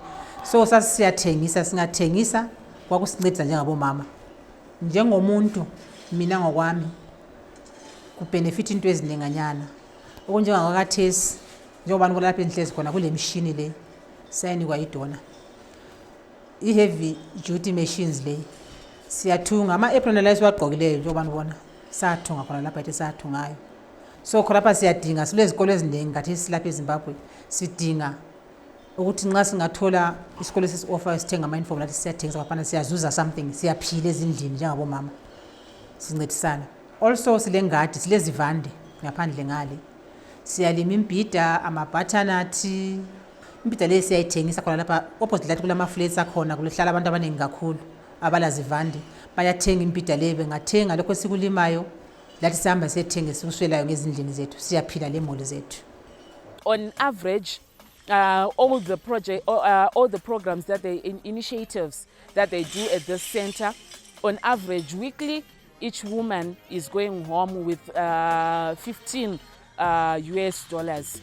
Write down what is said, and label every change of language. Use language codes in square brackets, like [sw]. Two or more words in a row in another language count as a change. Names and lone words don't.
[nd] So sasiyathengisa, singathengisa kwakusincedisa njengabo mama. Njengomuntu mina ngokwami kubenefit into ezinenganyana. Okunjengakathesi njengoba nikulapha enhlezi khona kule machine le sayinikwa idona. [en] I-heavy duty machines [nd] le siyathunga ama-apron la esiwagqokileyo njengoba nibona sathunga khona lapha ethe sathungayo. So khonapha siyadinga silezikolo eziningi ngathi silapha eZimbabwe sidinga ukuthi nxa singathola isikolo sesi-offer sithenga ama-uniform lathi siyathengisa kwaphana siyazuza something, siyaphila ezindlini njengabo mama sincedisana. Also silengadi, silezivande ngaphandle ngale, siyalima imbhida, amabhathanathi, Imbida le siyayithengisa khona lapha opposite lathi kulama flats akhona kuhlala abantu abaningi kakhulu abalazivande bayathenga imbida le bengathenga lokho esikulimayo lathi sihamba siyethengisa ukuswelayo ngezindlini zethu siyaphila le moli zethu. [en] On average, all the programs that initiatives that they do at this center, on average weekly, each woman is going home with $15 US.